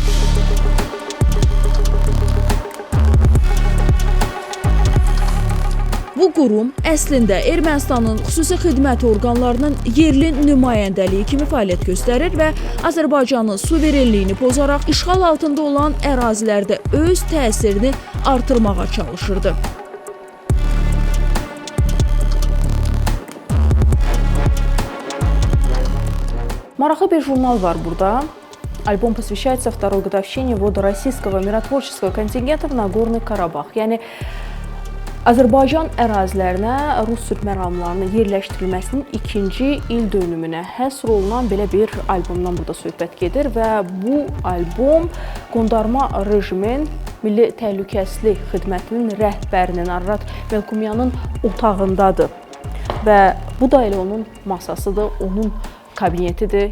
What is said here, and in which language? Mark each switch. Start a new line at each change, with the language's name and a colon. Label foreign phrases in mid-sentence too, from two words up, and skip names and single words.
Azerbaijani: Bu qurum əslində Ermənistanın xüsusi xidmət orqanlarının yerli nümayəndəliyi kimi fəaliyyət göstərir və Azərbaycanın suverenliyini pozaraq işğal altında olan ərazilərdə öz təsirini artırmağa çalışırdı. Maraqlı bir jurnal var burada.
Russian: Альбом посвящается второй годовщине ввода российского миротворческого контингента в Нагорный Карабах.
Azerbaijani: Yəni Azərbaycan ərazilərinə Rus sülh məramlarının yerləşdirilməsinin 2-ci il dönümünə həsr olunan belə bir albomdan burada söhbət gedir və bu albom qondarma rejimin Milli Təhlükəsizlik Xidmətinin rəhbərinin Arrat Melkumyanın otağındadır və bu da elə onun masasıdır, onun kabinetidir.